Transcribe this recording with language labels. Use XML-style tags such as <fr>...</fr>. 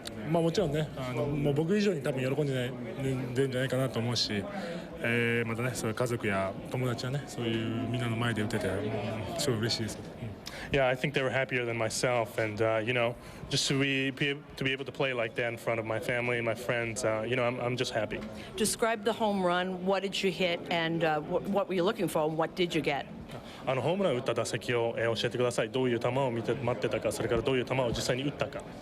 <ja>まあもちろんね、もう僕以上に多分喜んでるんじゃないかなと思うし、またね、そういう家族や友達はね、そういうみんなの前で打てて、すごい嬉しいです。</ja> <en>Yeah, I think they were happier than myself, and just to be able to play like that in front of my family and my friends, I'm just happy. Describe the home run. What did you hit, and what were you looking for, and what did you get?</en> <ja>ホームランを打った打席を教えてください。どういう球を待ってたか、それからどういう球を実際に打ったか。</ja>